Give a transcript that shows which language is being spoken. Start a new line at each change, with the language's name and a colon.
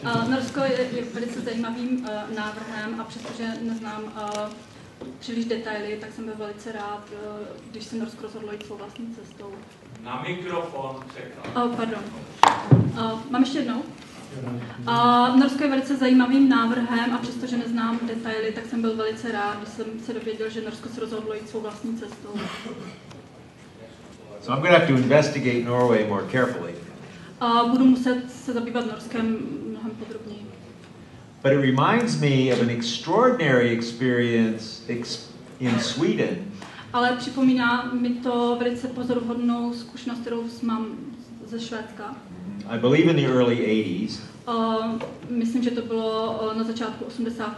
Czech: Norsko je velice zajímavým návrhem a přestože neznám příliš detaily, tak jsem byl velice rád, když se Norsko rozhodlo jít svou vlastní cestou. Na mikrofon čekám. Pardon. Mám ještě jednou? Norsko je velice zajímavým návrhem a přestože neznám detaily, tak jsem byl velice rád, když jsem se dověděl, že Norsko se rozhodlo jít svou vlastní cestou.
English: So I'm going to have to investigate Norway more carefully.
Czech: Budu muset se zabývat Norskem mnohem podrobněji.
English: But it reminds me of an extraordinary experience in Sweden.
Czech: Ale připomíná mi to velice pozoruhodnou zkušenost, kterou mám ze Švédska.
English: I believe in the early 80s.
Czech: Myslím, že to bylo na začátku 80.